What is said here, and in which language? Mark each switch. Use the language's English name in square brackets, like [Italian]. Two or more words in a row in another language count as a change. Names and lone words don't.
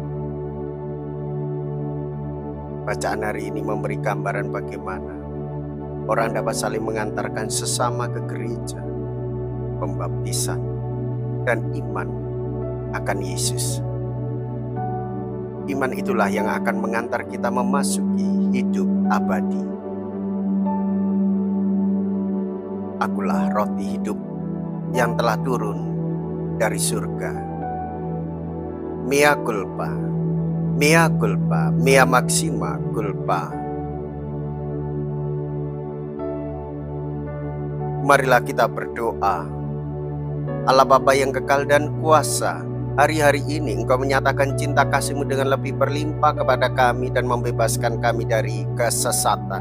[Indonesian] Bacaan hari ini memberi gambaran bagaimana orang dapat saling mengantarkan sesama ke gereja, pembaptisan, dan iman akan Yesus. Iman itulah yang akan mengantar kita memasuki hidup abadi. Akulah roti hidup yang telah turun dari surga. [Latin] Mea culpa, mea culpa, mea maxima culpa. [Indonesian] Marilah kita berdoa. Allah Bapa yang kekal dan kuasa, hari-hari ini Engkau menyatakan cinta kasih-Mu dengan lebih berlimpah kepada kami dan membebaskan kami dari kesesatan.